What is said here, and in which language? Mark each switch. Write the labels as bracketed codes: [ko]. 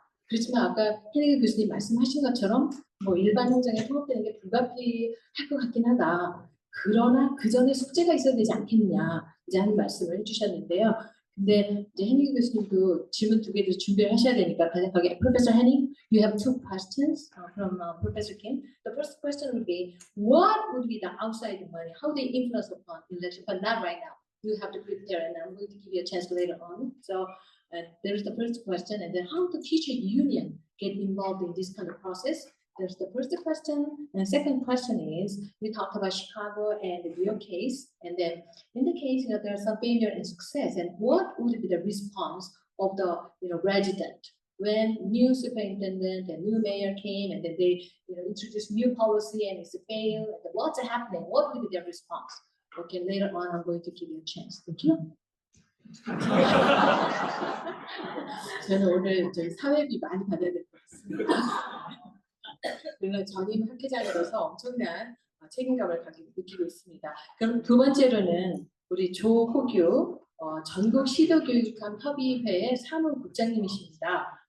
[ko] 그렇지만 아까 헤니게 교수님 말씀하신 것처럼 뭐 일반 행정에 통합되는 게 불가피할 것 같긴 하다. 그러나 그 전에 숙제가 있어야 되지 않겠느냐 이제 하는 말씀을 해주셨는데요. 근데 이제 헤닝 교수님도 질문 2개도 준비를 하셔야 되니까 간략하게 [en] Professor Henning, you have 2 questions from Professor Kim. The first question would be, what would be the outside money? How they influence upon election? But not right now. You have to prepare, and I'm going to give you a chance later on. So there's the first question, and then how the teacher union get involved in this kind of process? There's the first question, and the second question is, we talked about Chicago and the New York case, and then in the case, there's some failure and success, and what would be the response of the resident when new superintendent and new mayor came, and then they introduced new policy and it's a fail, and what's happening? What would be their response? Okay, later on, I'm going to give you a chance. Thank you. [ko] 저는 오늘 저희 사회비 많이 받아야 될 것 같습니다. 물론 전임 학회장으로서 엄청난 책임감을 느끼고 있습니다. 그럼 2번째로는 우리 조호규 전국 시도교육감 협의회 사무국장님이십니다.